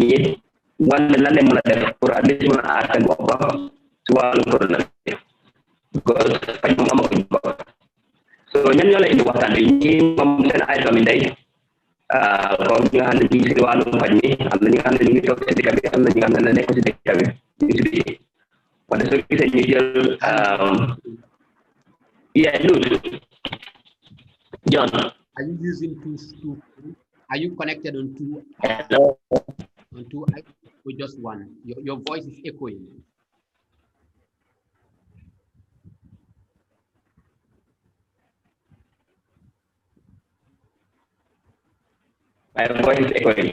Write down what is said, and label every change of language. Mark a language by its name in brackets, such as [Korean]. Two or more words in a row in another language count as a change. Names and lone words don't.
[Wolof] ñi wan lan lañ mën a def pour [English] at least [Wolof] mën a aar seen bopp si wàllum corona bi because faj moom amaguñ ko so ñan ñoo lay indi waxtaan bi ñi moom seen ay doomi ndey comme ñi nga xam ne ñu ngi si wàllum faj mi am na ñi nga xam ne ñu ngi toog si dëkk bi am na ñi nga xam ne nekk si dëkk bi ñu ngi si biir wante soo gisee ñu jël John, [English] are you using two are you connected on two hello on two or just one? Your voice is echoing. my voice is echoing.